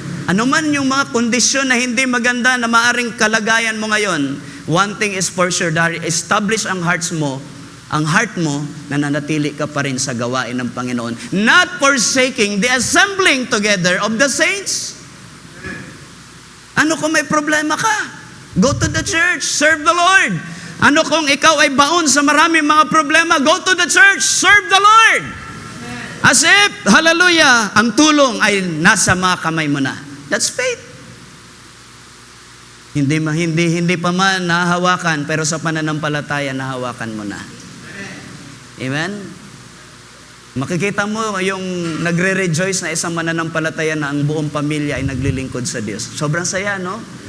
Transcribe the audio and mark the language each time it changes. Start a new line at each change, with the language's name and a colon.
Filipino: Ano man yung mga kondisyon na hindi maganda na maaring kalagayan mo ngayon,
English: one thing is for sure,
Filipino: establish ang heart mo, na nanatili ka pa rin sa gawain ng Panginoon.
English: Not forsaking the assembling together of the saints.
Filipino: Ano kung may problema ka?
English: Go to the church, serve the Lord.
Filipino: Ano kung ikaw ay baon sa maraming mga problema?
English: Go to the church, serve the Lord. As if,
Filipino: hallelujah, ang tulong ay nasa mga kamay mo na.
English: That's faith.
Filipino: Hindi pa man nahawakan, pero sa pananampalataya nahawakan mo na. Amen? Makikita mo yung nagre-rejoice na isang mananampalataya na ang buong pamilya ay naglilingkod sa Diyos. Sobrang saya, no?